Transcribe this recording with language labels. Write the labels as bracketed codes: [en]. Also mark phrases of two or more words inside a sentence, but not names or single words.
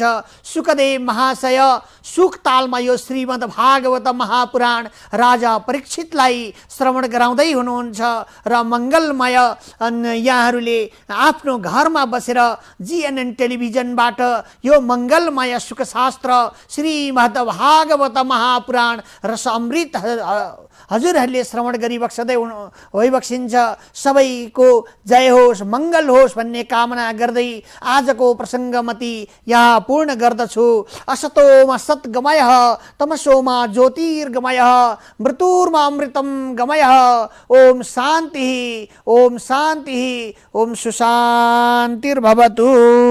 [ne] सुखदेव महाशय सुखतालमा यो श्रीमद् भागवत महापुराण राजा परीक्षितलाई श्रवण गराउँदै हुनुहुन्छ र मङ्गलमय यहाँहरूले आफ्नो घरमा बसेर जीएनएन टेलिभिजनबाट यो मङ्गलमय सुखशास्त्र श्रीमद् भागवत महापुराण रस अमृत हजुरहरूले श्रवण गरिबक्सदै भइबक्सिन्छ। सबैको जय होस्, मङ्गल होस् भन्ने कामना गर्दै आजको प्रसङ्गमति यहाँ पूर्ण गर्दछु। [sa] असतोमा सद्गमयः तमसोमा ज्योतिर्गमयः मृत्युर्मा अमृतं गमयः। ओम शान्तिः, ओम शान्तिः, ओम सुशान्तिर्भवतु।